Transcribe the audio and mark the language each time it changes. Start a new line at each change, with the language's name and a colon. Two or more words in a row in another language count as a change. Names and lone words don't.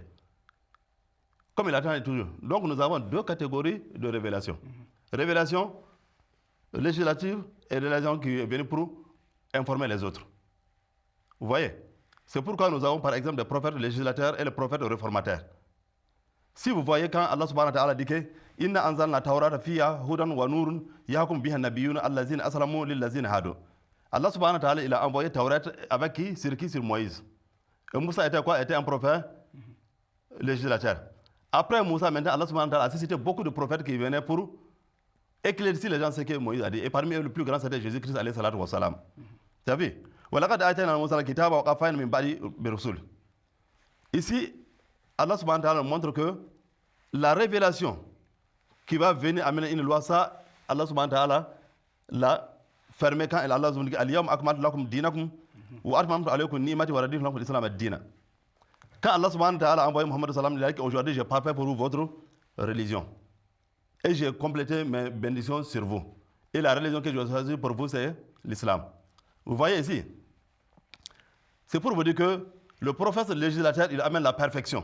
French: Comme il attend toujours. Donc nous avons deux catégories de révélations. Révélation législative et révélation qui est venue pour informer les autres. Vous voyez? C'est pourquoi nous avons par exemple des prophètes législateurs et les prophètes réformateurs. Si vous voyez quand
Arabic: الله سبحانه وتعالى
French: dit que
Arabic: إنا أنزلنا توراة فيها هدى ونور يحكم بها النبيون الذين أسلموا للذين هادوا. الله سبحانه وتعالى
French: il a envoyé Taurat avec qui? Sur Moïse. Et Moussa était quoi? Était un prophète législateur. Après Moussa, maintenant
Arabic: الله سبحانه وتعالى
French: a suscité beaucoup de prophètes qui venaient pour éclaircir les gens ce que Moïse a dit. Et parmi eux, le plus grand, c'était Jésus-Christ,
Arabic: عليه الصلاة والسلام.
French: Tu as vu? Ici,
Arabic: الله سبحانه وتعالى
French: montre que la révélation qui va venir amener une loi, ça,
Arabic: الله سبحانه وتعالى
French: l'a fermé quand
Arabic: الله سبحانه وتعالى
French: dit
Arabic: اليوم أكملت لكم دينكم وأتممت عليكم نعمتي ورضيت لكم الإسلام الدين.
French: Quand
Arabic: الله سبحانه وتعالى
French: a envoyé Muhammad
Arabic: صلى الله عليه وسلم,
French: il a dit qu'aujourd'hui, j'ai parfait pour vous votre religion. Et j'ai complété mes bénédictions sur vous. Et la religion que je vais choisir pour vous, c'est l'islam. Vous voyez ici? C'est pour vous dire que le prophète législateur, il amène la perfection.